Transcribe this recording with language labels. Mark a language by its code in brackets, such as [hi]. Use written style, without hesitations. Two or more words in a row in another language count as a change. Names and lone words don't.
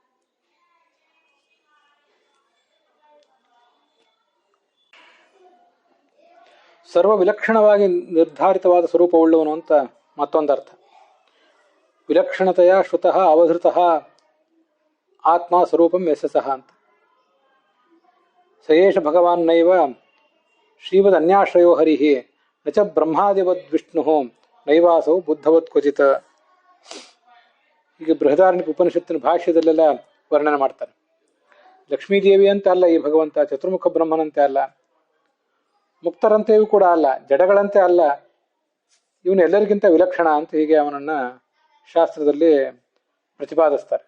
[kn] ಸರ್ವ ವಿಲಕ್ಷಣವಾಗಿ ನಿರ್ಧಾರಿತವಾದ ಸ್ವರೂಪವುಳ್ಳವನು ಅಂತ ಮತ್ತೊಂದರ್ಥ. [sa] ವಿಲಕ್ಷಣತೆಯ ಶ್ರುತಃ ಅವಧೃತಃ ಆತ್ಮ ಸ್ವರೂಪಂ ಯಶಸಃ ಅಂತ. ಸಯೇಷ ಭಗವಾನ್ ನೈವ ಶ್ರೀವದ್ ಅನ್ಯಾಶ್ರಯೋ ಹರಿಹಿ ನಚ ಬ್ರಹ್ಮಾದಿವದ್ ವಿಷ್ಣು ನೈವಾಸೌ ಬುದ್ಧವತ್ ಕ್ವಚಿತ್. [kn] ಈಗ ಬೃಹದಾರಣ್ಯಕ ಉಪನಿಷತ್ತಿನ ಭಾಷ್ಯದಲ್ಲೆಲ್ಲ ವರ್ಣನೆ ಮಾಡ್ತಾರೆ. ಲಕ್ಷ್ಮೀದೇವಿ ಅಂತ ಅಲ್ಲ ಈ ಭಗವಂತ, ಚತುರ್ಮುಖ ಬ್ರಹ್ಮನಂತೆ ಅಲ್ಲ, ಮುಕ್ತರಂತೆಯೂ ಕೂಡ ಅಲ್ಲ, ಜಡಗಳಂತೆ ಅಲ್ಲ, ಇವನು ಎಲ್ಲರಿಗಿಂತ ವಿಲಕ್ಷಣ ಅಂತ ಹೀಗೆ ಅವನನ್ನು ಶಾಸ್ತ್ರದಲ್ಲಿ ಪ್ರತಿಪಾದಿಸ್ತಾರೆ.